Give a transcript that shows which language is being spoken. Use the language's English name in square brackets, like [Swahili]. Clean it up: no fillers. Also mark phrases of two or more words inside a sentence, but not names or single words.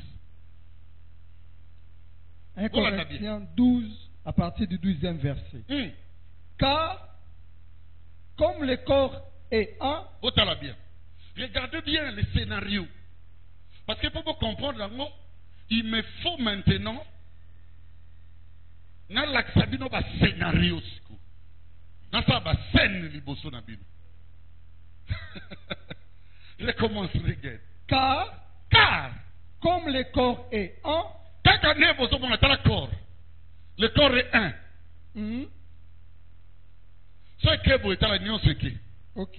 [French] 1 Corinthiens 12, à partir du 12e verset. Car, comme le corps est un... bien. Regardez bien le scénario. Parce que pour vous comprendre, il me faut maintenant [Lingala] na laksabino ba scénario siku. Na sa ba scène liboso na bino. [French] Je commence, regarde. Car, comme le corps est un, le corps est un. Ce que vous êtes à l'union, ce qui. Ok.